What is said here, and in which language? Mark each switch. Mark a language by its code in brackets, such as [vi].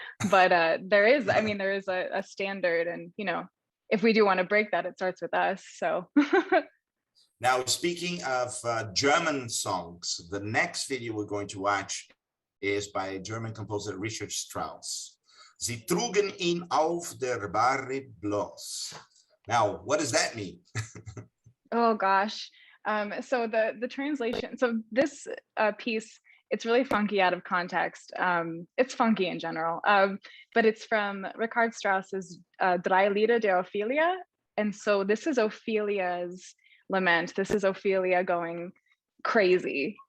[en] But there is a standard, and you know, if we do want to break that, it starts with us. So now, speaking of German songs, the next video we're going to watch is by German composer Richard Strauss. [de] Sie trugen ihn auf der Bahre bloß. [en] Now, what does that mean? Oh gosh. So the translation, so this piece, it's really funky out of context. It's funky in general, but it's from Richard Strauss's Drei Lieder der Ophelia. And so this is Ophelia's lament. This is Ophelia going crazy.